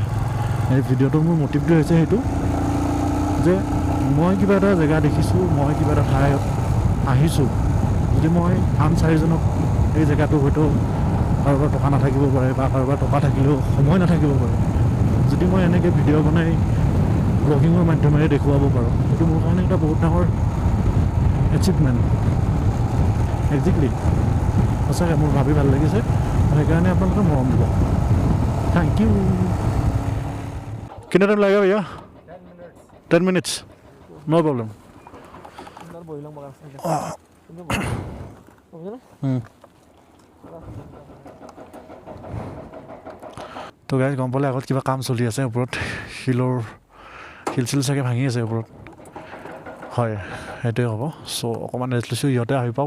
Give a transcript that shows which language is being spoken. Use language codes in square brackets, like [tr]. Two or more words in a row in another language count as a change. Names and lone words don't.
[as] এই ভিডিঅ'টোৰ মোৰ মটিভটো হৈছে সেইটো যে মই কিবা এটা জেগা দেখিছোঁ, মই কিবা এটা ঠাইত আহিছোঁ, যদি মই আন চাৰিজনক এই জেগাটো হয়তো কাৰোবাৰ টকা নাথাকিব পাৰে বা কাৰোবাৰ টকা থাকিলেও সময় নাথাকিব পাৰে, যদি মই এনেকৈ ভিডিঅ' বনাই ব্লগিঙৰ মাধ্যমেৰে দেখুৱাব পাৰোঁ, সেইটো মোৰ কাৰণে এটা বহুত ডাঙৰ এচিভমেণ্ট। একজেক্টলি সঁচাকৈ মোৰ ভাবি ভাল লাগিছে, সেইকাৰণে আপোনালোকে মৰম দিব। [en] Thank you. [hi] कितना टाइम लगेगा भैया? [en] 10 minutes. No problem. [as] তো গাইজ গম পালে আগত কিবা কাম চলি আছে ওপৰত, শিল চিল চাগে ভাঙি আছে ওপৰত। হয় সেইটোৱে হ'ব। চ' অকণমান ৰেষ্ট লৈছোঁ, ইহঁতে আহি পাওক।